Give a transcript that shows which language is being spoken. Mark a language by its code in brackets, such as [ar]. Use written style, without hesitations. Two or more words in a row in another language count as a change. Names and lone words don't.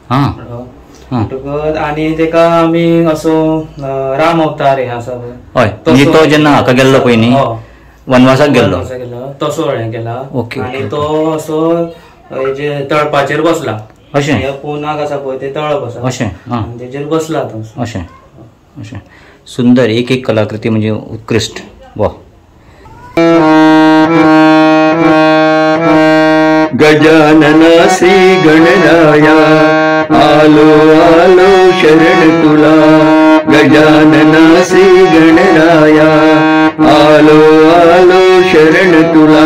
[kok] आनी तेका आमी असो राम अवतार हें आसा हय म्हणजे तो जेन्ना हाका गेल्लो पळय न्ही वनवासाक गेल्लो तसो हें केला. ओके. आनी तो असो हेजे तळपाचेर बसला. अशें पोनाक आसा पळय ते तळप आसा अशें तेजेर बसला तो. अशें अशें सुंदर. एक एक कलाकृती म्हणजे उत्कृष्ट. वा. [mr] गजानन श्री गणराया आलो आलो शरण तुला. गजानन श्री गणराया आलो आलो शरण तुला.